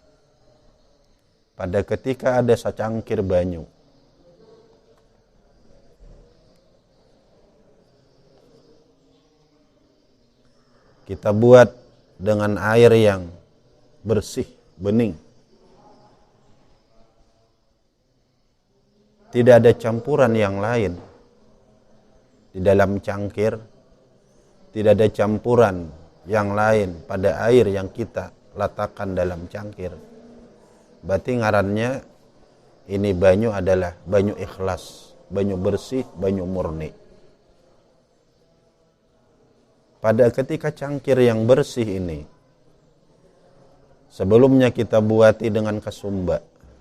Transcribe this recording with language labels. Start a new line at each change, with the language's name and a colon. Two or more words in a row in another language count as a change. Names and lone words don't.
Indonesian: Pada ketika ada secangkir banyu, kita buat dengan air yang bersih, bening. Tidak ada campuran yang lain di dalam cangkir, tidak ada campuran yang lain pada air yang kita letakkan dalam cangkir. Berarti
Banjar: ngarannya ini banyu
Indonesian: adalah banyu ikhlas, banyu bersih, banyu murni. Pada ketika cangkir yang bersih ini, sebelumnya kita buati dengan kasumba.